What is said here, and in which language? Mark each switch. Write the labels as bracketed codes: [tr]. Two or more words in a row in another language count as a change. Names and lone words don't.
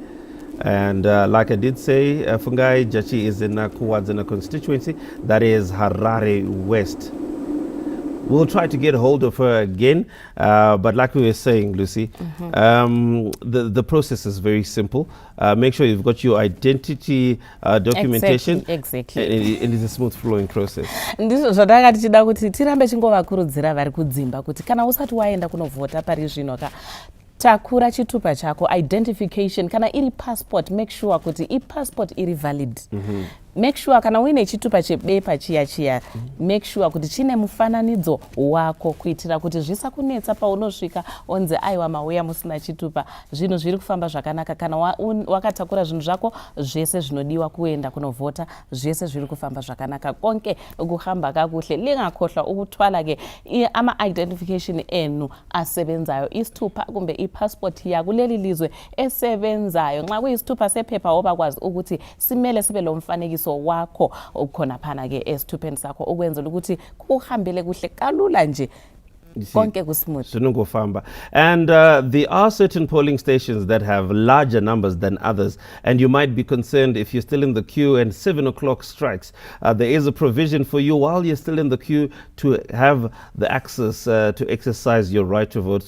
[en] And like I did say, Fungai Jachi is in Kuadzana constituency, that is Harare West. We'll try to get hold of her again, but like we were saying, Lucy, the process is very simple. Make sure you've got your identity documentation. Exactly. And it's a smooth flowing process. [sn] Ndizvo zvadanga tichida kuti tirambe chingovakurudzira vari kudzimba kuti kana usati waenda kunovhota pari zvino ka takura chitupa chako, identification, kana iri passport, [en] make sure [sn] kuti passport iri valid. [en] Make sure [sn] kana uine chitupa chebepa chiya [en] make sure [sn] kuti chine mufananidzo wako, kuitira kuti zvisakunetsa paunosvika onzi aiwa mauya musina chitupa. Zvinhu zviri kufamba zvakanaka kana wakatakura zvinhu zvako zvese zvinodiwa kuenda kunovhota, zvese zviri kufamba zvakanaka, [nd] konke kuhamba kakuhle. Lingakohla ukutwala ke ama identification enu asebenzayo, isitupa kumbe passport yako leli lizwe esebenzayo. Nxa kuyisitupa sephepha obakwazi ukuthi simele sibe lo mfanekiso wakho ukhona phana ke esithupeni sakho ukwenzela ukuthi kuhambele kuhle kalula nje. [en] And there are certain polling stations that have larger numbers than others, and you might be concerned if you're still in the queue and 7 o'clock strikes. There is a provision for you while you're still in the queue to have the access to exercise your right to vote.